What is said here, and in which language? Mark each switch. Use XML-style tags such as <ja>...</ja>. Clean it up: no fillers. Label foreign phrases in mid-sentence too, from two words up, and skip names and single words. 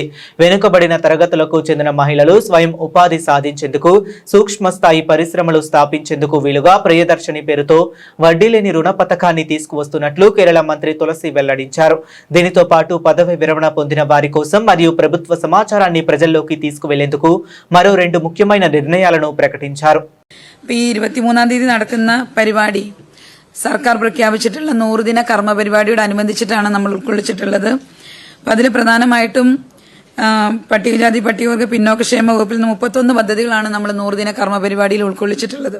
<te>వెనుకబడిన తరగతులకు చెందిన మహిళలు స్వయం ఉపాధి సాధించేందుకు, సూక్ష్మ స్థాయి పరిశ్రమలు స్థాపించేందుకు వీలుగా ప్రియదర్శిని పేరుతో వడ్డీ లేని రుణ పథకాన్ని తీసుకువస్తున్నట్లు కేరళ మంత్రి తులసి వెల్లడించారు. దీనితో పాటు పదవి విరమణ పొందిన వారి కోసం మరియు ప్రభుత్వ సమాచారాన్ని ప్రజల్లోకి తీసుకువెళ్లేందుకు మరో 2 ముఖ్యమైన నిర్ణయాలను ప్రకటించారు.</te> <ml>23-ാം തീയതി നടക്കുന്ന പരിപാടി സർക്കാർ പ്രഖ്യാപിച്ചിട്ടുള്ള 100 ദിന കർമ്മ പരിപാടിയോട് അനുബന്ധിച്ചിട്ടാണ് നമ്മൾ ഉൾക്കൊള്ളിച്ചിട്ടുള്ളത്. അപ്പം അതിൽ പ്രധാനമായിട്ടും പട്ടികജാതി പട്ടികവർഗ പിന്നോക്കക്ഷേമ വകുപ്പിൽ നിന്ന് 31 പദ്ധതികളാണ് നമ്മൾ 100 ദിന കർമ്മ പരിപാടിയിൽ ഉൾക്കൊള്ളിച്ചിട്ടുള്ളത്.</ml>